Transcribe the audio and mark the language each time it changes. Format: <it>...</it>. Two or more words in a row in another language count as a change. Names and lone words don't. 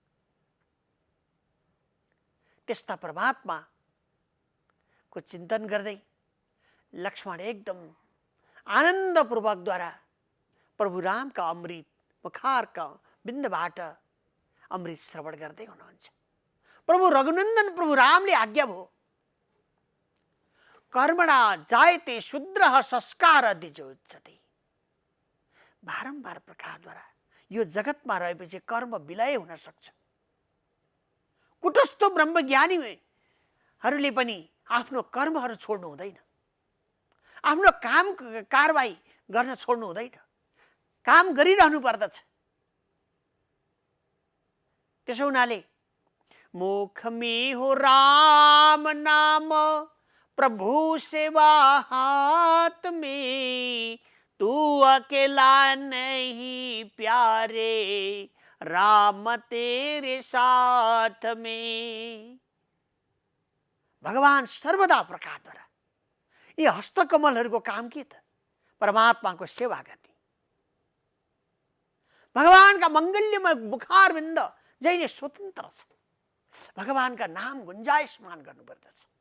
<ne>त्यस्ता परमात्माको चिन्तन गर्दै लक्ष्मण एकदम आनन्दपूर्वकद्वारा प्रभु रामका अमृत मुखारका बिन्दबाट अमृत श्रवण गर्दै हुनुहुन्छ। प्रभु रघुनन्दन प्रभु रामले आज्ञा भयो,</ne> <sa>कर्मणा जायते शूद्रः संस्कार द्विजोच्यते।</sa> <ne>बारम्बार प्रकारद्वारा यो जगतमा रहेपछि कर्म विलय हुन सक्छ। कुटस्थ ब्रह्मज्ञानीहरूले पनि आफ्नो कर्महरू छोड्नु हुँदैन, आफ्नो काम कारबाही गर्न छोड्नु हुँदैन, काम गरिरहनु पर्दछ। त्यसो हुनाले</ne> <hi>मुख में हो राम नाम प्रभु सेवा हाथ में, तू अकेला नहीं प्यारे राम तेरे साथ में।</hi> <ne>भगवान सर्वदा प्रकारद्वारा यी हस्तकमलहरूको काम के त? परमात्माको सेवा गर्ने। भगवानका मङ्गल्यमय मुखारविन्द जहिले स्वतन्त्र छ। भगवानका नाम गुन्जायसमान गर्नुपर्दछ।</ne>